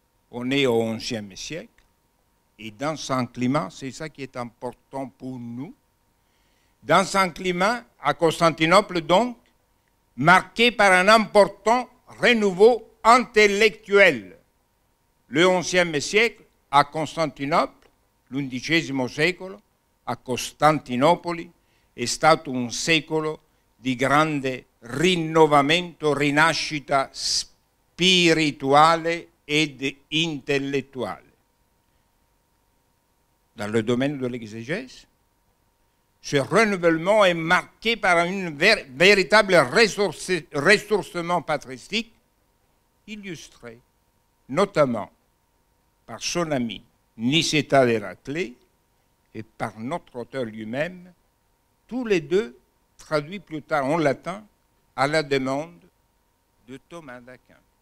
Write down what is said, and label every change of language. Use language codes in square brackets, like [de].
[fr] On est au XIe siècle, et dans un climat, c'est ça qui est important pour nous, dans un climat, à Constantinople donc, marqué par un important renouveau intellectuel. Le XIe siècle, a Constantinople, [it] l'undicesimo secolo, a Costantinopoli, è stato un secolo di grande rinnovamento, rinascita spirituale ed intellettuale. [fr] Dans le domaine de l'exégèse, ce renouvellement est marqué par un véritable ressourcement patristique, illustré notamment par son ami Nicétas d'Héraclée et par notre auteur lui-même, tous les deux traduits plus tard en latin à la demande de Thomas d'Aquin.